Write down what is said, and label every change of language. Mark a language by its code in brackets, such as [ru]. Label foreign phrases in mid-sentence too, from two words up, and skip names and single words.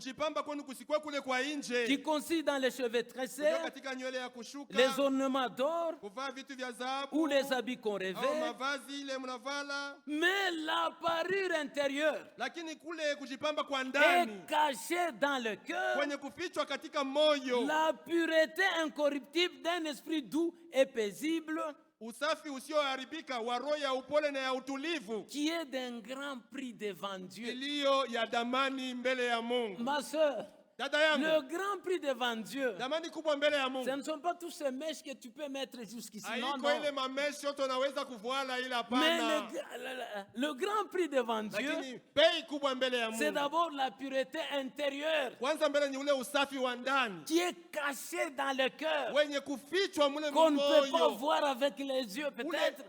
[fr] qui consiste dans les cheveux tressés, les ornements d'or ou les habits qu'on revêt, mais la parure intérieure est cachée dans le cœur, la pureté incorruptible d'un esprit doux et paisible, [sw] usafi usioharibika wa roho ya upole na ya utulivu, [fr] qui est d'un grand prix devant Dieu. [sw] Iliyo ya damani mbele ya Mungu. [fr] Ma sœur, le grand prix devant Dieu, ce ne sont pas tous ces mèches que tu peux mettre jusqu'ici. Non, non. Mais le grand prix devant Dieu, c'est d'abord la pureté intérieure qui est cachée dans le cœur, qu'on ne peut pas voir avec les yeux peut-être.